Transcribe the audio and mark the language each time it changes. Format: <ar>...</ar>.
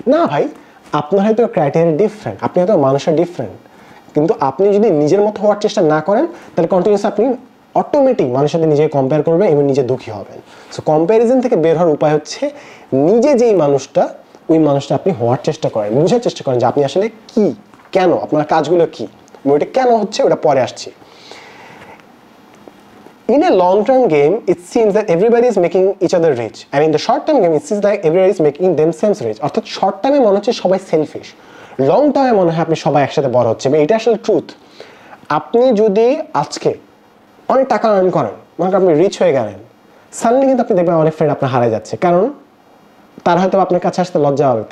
<bn>না ভাই, আপনার হয়তো ক্রাইটেরিয়া ডিফারেন্ট, আপনি হয়তো মানুষের ডিফারেন্ট, কিন্তু আপনি যদি নিজের মতো হওয়ার চেষ্টা না করেন, তাহলে কন্টিনিউয়াসলি আপনি অটোমেটিক মানুষের সাথে নিজেকে কম্পেয়ার করবেন এবং নিজে দুঃখী হবেন। সো কম্প্যারিজন থেকে বের হওয়ার উপায় হচ্ছে নিজে যেই মানুষটা, ওই মানুষটা আপনি হওয়ার চেষ্টা করেন, বোঝার চেষ্টা করেন যে আপনি আসলে কি, কেন, আপনার কাজগুলো কি, ওইটা কেন হচ্ছে, ওটা পরে আসছি।</bn> <en>In a long-term game, it seems that everybody is making each other rich, and in the short-term game, it seems like everybody is making themselves rich.</en> <bn>অর্থাৎ শর্ট টাইমে মনে হচ্ছে সবাই সেলফিশ, লং টাইমে মনে হয় আপনি সবাই একসাথে বড় হচ্ছে। এটা আসলে ট্রুথ। আপনি যদি আজকে অনেক টাকা আর্ন করেন, মনে করেন আপনি রিচ হয়ে গেলেন, সাডেনলি কিন্তু আপনি দেখবেন অনেক ফ্রেন্ড আপনার হারায় যাচ্ছে, কারণ তারা হয়তো আপনার কাছে আসতে লজ্জা হবে।</bn>